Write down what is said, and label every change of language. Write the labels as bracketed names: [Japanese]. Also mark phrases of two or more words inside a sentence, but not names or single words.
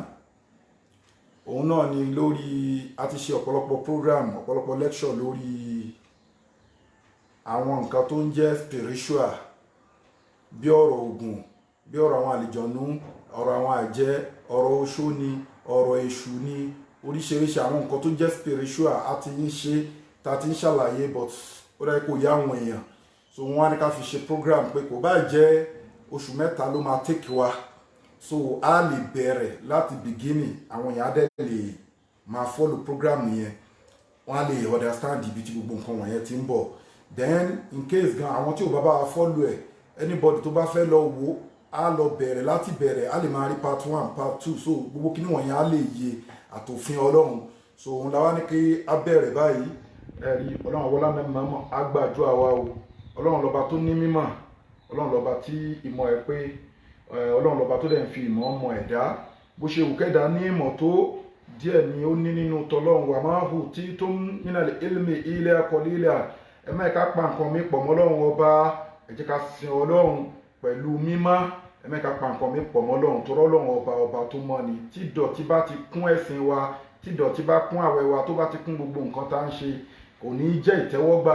[Yoruba] Òun náà ni lórí a ti ṣe ọ̀pọ̀lọpọ̀ prógráàmù, ọ̀pọ̀lọpọ̀ lecture lórí àwọn nǹkan tó ń jẹ́ spiritual, bí ọ̀rọ̀ Ògún, bí ọ̀rọ̀ àwọn àlìjọ̀nú, ọ̀rọ̀ àwọn àjẹ́, ọ̀rọ̀ oṣó ni, ọ̀rọ̀ èṣù ni, oríṣiríṣi àwọn nǹkan tó jẹ́ spiritual a ti ń ṣe, ta ti ń ṣàlàyé, but ó dájú kò yá àwọn èèyàn. So wọ́n á ní ká fi ṣe program pé kò bá jẹ́ oṣù mẹ́ta ló máa take wa, so a lè bẹ̀rẹ̀ láti beginning, àwọn èèyàn á dẹ̀ lè máa follow program yẹn, wọ́n á lè understand ibi tí gbogbo nǹkan wọ̀nyẹn ti ń bọ̀. [English] Then in case [Yoruba] gan àwọn tí ò bá bá follow ẹ̀, anybody tó bá fẹ́ lọ wo á lọ bẹ̀rẹ̀ láti bẹ̀rẹ̀, á lè máa rí [English] part 1 part 2, [Yoruba] so gbogbo kíní wọ̀nyẹn á lè yé àtòfin Ọlọ́run. So òun la wá ní kí á bẹ̀rẹ̀ báyìí. Ẹ̀rí Ọlọ́run wọlá mẹ́mọ́ á gbàdúrà wa o. Ọlọ́run lọ́ba tó ní mímọ̀, Ọlọ́run lọ́ba tí ìmọ̀ ẹ̀ pé, Ọlọ́run lọ́ba tó dẹ̀ ń fi ìmọ̀ ọmọ ẹ̀dá. Bó ṣe wù kẹ́dà ní ìmọ̀ tó díẹ̀ ni ó ní nínú tọlọ́run. wà máa hù tí tó ń [Arabic] من العلم إلا قليلا. [Yoruba] Ẹ má ká pa nǹkan mi pọ̀ mọ́ Ọlọ́run ọba, ẹ jẹ́ ká sin Ọlọ́run pẹ̀lú mímọ́. Ẹ má ká pa nǹkan mi pọ̀ mọ́ Ọlọ́run, torí Ọlọ́run ọba tó mọ́ ni. Tí ìdọ̀tí bá ti kún ẹ̀sìn wa, tí ìdọ̀tí bá kún àwẹ̀ wa, tó bá ti kún gbogbo nǹkan tá ń ṣe, kò ní jẹ́ ìtẹ́wọ́gbà.